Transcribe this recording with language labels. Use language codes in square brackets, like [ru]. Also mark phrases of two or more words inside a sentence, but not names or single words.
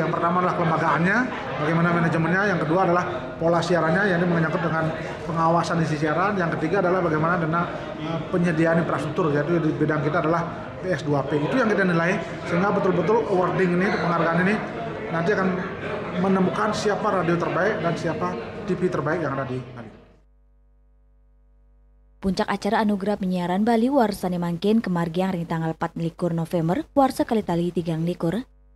[id] Yang pertama adalah kelembagaannya, bagaimana manajemennya. Yang kedua adalah pola siarannya, yang ini menyangkut dengan pengawasan isi siaran. Yang ketiga adalah bagaimana tentang penyediaan infrastruktur, yaitu di bidang kita adalah PS2P. Itu yang kita nilai, sehingga betul-betul awarding ini, penghargaan ini nanti akan menemukan siapa radio terbaik dan siapa TV terbaik yang ada di Bali. [ban] Puncak acara anugerah penyiaran Bali warsane mangkin kemargiang ring tanggal 4 likur November warsa kali tali 3 likur.